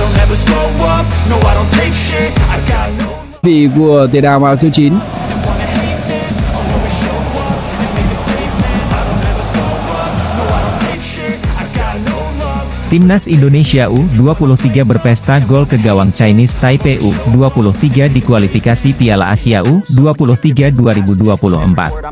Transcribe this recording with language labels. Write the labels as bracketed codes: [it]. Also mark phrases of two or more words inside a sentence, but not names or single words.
[en] never slow up, no I don't take shit, I got no [vi] Vị của tiền đạo áo số 9. [id] Timnas Indonesia U23 berpesta gol ke gawang Chinese Taipei U23 di kualifikasi Piala Asia U23 2024.